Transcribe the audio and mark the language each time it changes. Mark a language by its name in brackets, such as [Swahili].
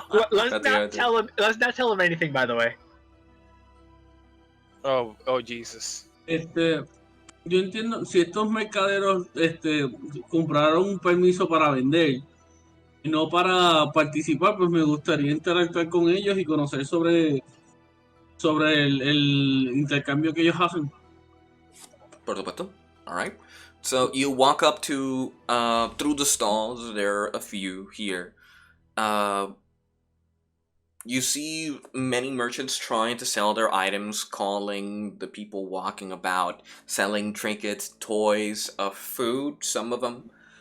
[English] Let's not tell him anything, by the way. Oh, Jesus. [Spanish] Yo entiendo, si estos mercaderos compraron un permiso para vender y no para participar, pues me gustaría interactuar con ellos y conocer sobre el intercambio que ellos hacen. Por supuesto. [English] Alright. So you walk up to, through the stalls, there are a few here. You see many merchants trying to sell their items, calling the people walking about, selling trinkets, toys, food, some of them.